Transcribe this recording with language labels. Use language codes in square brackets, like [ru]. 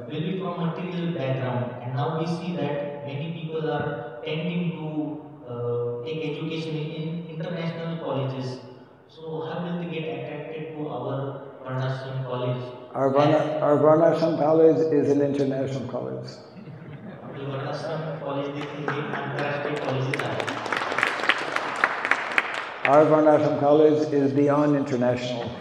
[en] will be from material background, and now we see that many people are tending to take education in international colleges. So how will they get attracted to our Varnashram college? Our Varnashram College is an international college. [mr] आपली Varnashram college देखील एक आंतरराष्ट्रीय college आहे. [en] Our Varnashram College is beyond international.